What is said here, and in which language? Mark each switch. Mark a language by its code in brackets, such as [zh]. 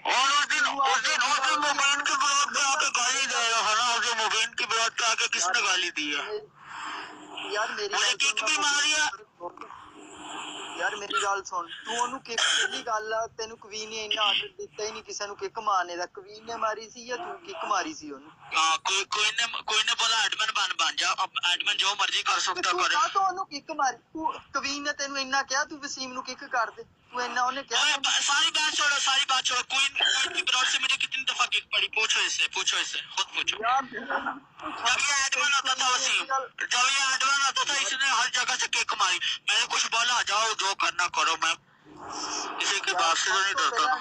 [hi] और उस दिन मुबीन के ब्लॉग पे आके गाली देगा है ना, उस दिन मुबीन के ब्लॉग पे आके किसने गाली दी है? यार मेरी किक भी मारी है। [pa] ਯਾਰ ਮੇਰੀ ਗੱਲ ਸੁਣ, ਤੂੰ ਉਹਨੂੰ ਕਿੱਕ ਪਹਿਲੀ ਗੱਲ ਆ, ਤੈਨੂੰ ਕਵੀਨ ਨੇ ਇੰਨਾ ਆਰਡਰ ਦਿੱਤਾ ਹੀ ਨਹੀਂ ਕਿਸੇ ਨੂੰ ਕਿੱਕ ਮਾਰਨੇ ਦਾ। ਕਵੀਨ ਨੇ ਮਾਰੀ ਸੀ ਜਾਂ ਤੂੰ ਕਿੱਕ ਮਾਰੀ ਸੀ ਉਹਨੂੰ? [hi] कोई ने बोला एडमिन बन जा, अब एडमिन जो मर्जी कर सकता करे। [pa] ਤੂੰ ਉਹਨੂੰ ਕਿੱਕ ਮਾਰੀ, ਤੂੰ ਕਵੀਨ ਨੇ ਤੈਨੂੰ ਇੰਨਾ ਕਿਹਾ ਤੂੰ वसीम ਨੂੰ ਕਿੱਕ ਕਰ ਦੇ, तू इन्ना उन्हें क्या? [hi] सारी बात छोड़ो। क्वीन की ब्रॉड से मुझे कितनी दफा किक पड़ी? पूछो इससे खुद पूछो। जब ये एडमिन होता था इसने हर जगह से किक मारी। मैंने कुछ बोला जाओ जो करना करो, मैं किसी की बात से नहीं डरता।